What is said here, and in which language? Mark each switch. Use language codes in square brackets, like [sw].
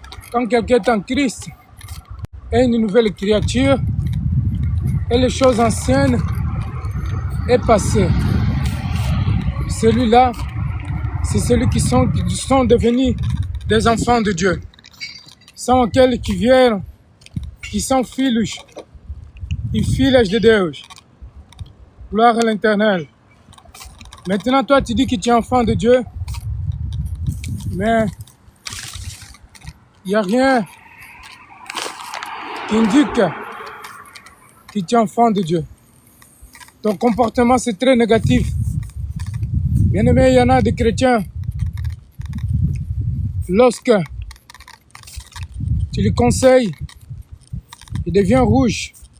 [fr] Quand quelqu'un est en Christ, est une nouvelle créature, et les choses anciennes est passées. Celui-là, c'est celui qui sont devenus des enfants de Dieu. [pt] São aqueles que vieram, que são filhos e filhas de Deus. [fr] Gloire à l'Éternel. Maintenant, toi, tu dis que tu es enfant de Dieu, mais il n'y a rien qui indique que tu es enfant de Dieu. Ton comportement, c'est très négatif. Bien aimé, il y en a des chrétiens, lorsque tu les conseilles, il devient rouge.